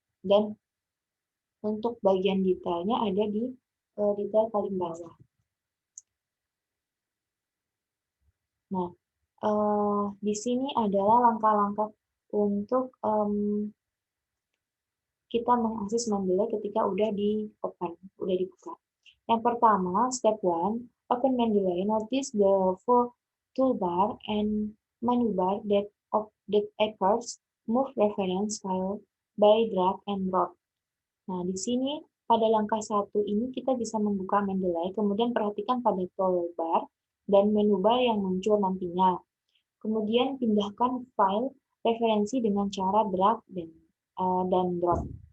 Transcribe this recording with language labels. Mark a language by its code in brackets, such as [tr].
[id] Dan untuk bagian detailnya ada di detail paling bawah. Nah, di sini adalah langkah-langkah untuk kita mengakses Mendeley ketika udah dibuka. Yang pertama, [en] step 1, open Mendeley. Notice the full toolbar and menu bar that appears move reference file by drag and drop. [id] Nah, di sini pada langkah 1 ini kita bisa membuka Mendeley, kemudian perhatikan pada toolbar dan menu bar yang muncul nantinya. Kemudian pindahkan file referensi dengan cara drag dan drop.